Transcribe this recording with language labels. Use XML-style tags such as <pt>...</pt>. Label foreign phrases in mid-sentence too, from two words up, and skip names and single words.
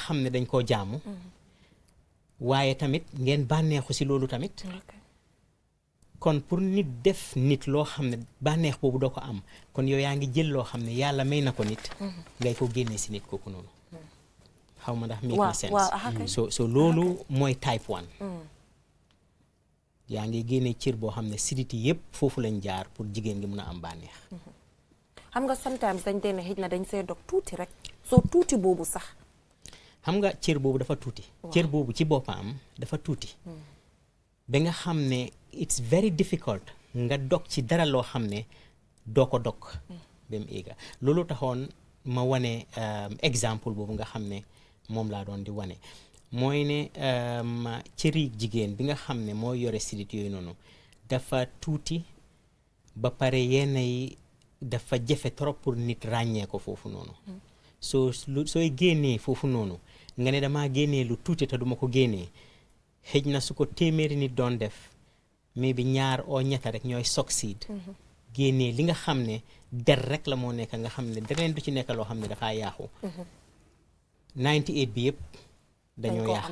<wo>xam ne dañ koo jaamu waaye tamit ngeen bànneexu si loolu tamit kon pour nit def nit loo xam ne bànneex boobu doo ko am kon yow yaa ngi jël loo xam ne yàlla may na ko nit ngay ko génnee si nit kooku noonu xaw ma ndax make na sense so loolu mooy type 1 yaa ngi génnee cër boo xam ne siditi yëpp foofu lañ jaar pour jigéen gi mun a am bànneex xam nga sometimes dañ dee ne xëj na dañ see dog tuuti rek soo tuuti boobu sax xam nga cër boobu dafa tuuti cër boobu ci boppam dafa tuuti ba nga xam ne</wo> <en>it's very difficult</en> <wo>nga dog ci dara loo xam ne doo ko dog ba mu éega loolu taxoon ma wane exemple boobu nga xam ne moom laa doon di wane mooy ne cëri jigéen bi nga xam ne moo yore sidit yooyu noonu dafa tuuti ba pare yenn yi dafa jafe trop pour nit ràññee ko foofu noonu sooy génnee foofu noonu nga ne damaa génnee lu tuuti te duma ko génnee xëj na su ko téeméeri nit doon def mais bi ñaar oo ñetta rek ñooy succeed génnee li nga xam ne der rek la moo nekk nga xam ne deneen du ci nekk loo xam ne dafaa yaaxu 98 bi yëpp dañoo yaaxu</wo>